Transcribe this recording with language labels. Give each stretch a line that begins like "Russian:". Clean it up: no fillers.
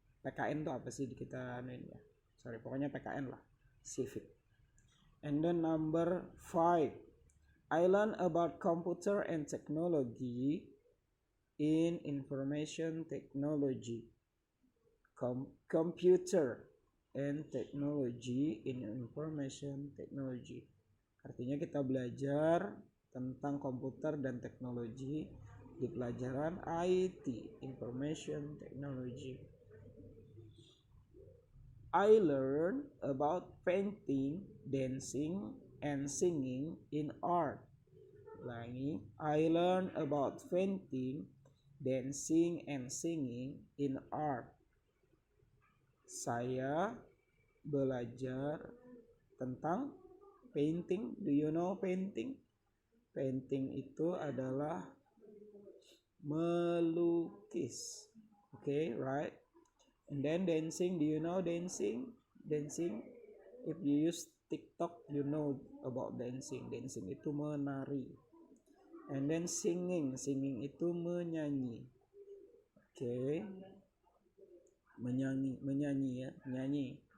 Indonesian: PKN itu apa sih kita anuin ya? Pokoknya PKN lah, civic.
English: And then number 5, I learn about computer and technology in information technology. Computer and technology in information technology.
Indonesian: Artinya kita belajar tentang komputer dan teknologi di pelajaran IT, information technology.
English: I learned about painting, dancing, and singing in art.
Indonesian: Lagi,
English: I learned about painting, dancing, and singing in art.
Indonesian: Saya belajar tentang painting.
English: Do you know painting?
Indonesian: Painting itu adalah melukis.
English: Okay, right? And then dancing, do you know dancing? Dancing, if you use TikTok, you know about dancing. Dancing
Indonesian: itu menari.
English: And then singing, singing
Indonesian: itu menyanyi. Okay, menyanyi ya, menyanyi.